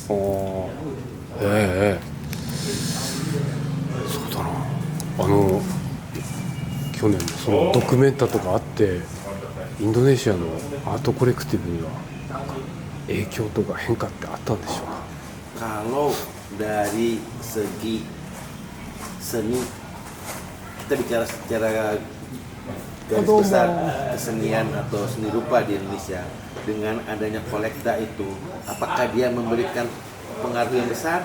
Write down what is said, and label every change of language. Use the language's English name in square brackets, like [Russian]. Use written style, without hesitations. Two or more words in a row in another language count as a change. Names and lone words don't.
[Japanese] そうだな、去年のそのドキュメンタとかあって、インドネシアのアートコレクティブにはなんか影響とか変化ってあったんでしょうか。 [Indonesian] Kalau dari segi seni, kita bicara secara garis besar kesenian atau seni rupa di Indonesia, dengan adanya kolekta itu, apakah dia memberikan pengaruh yang besar?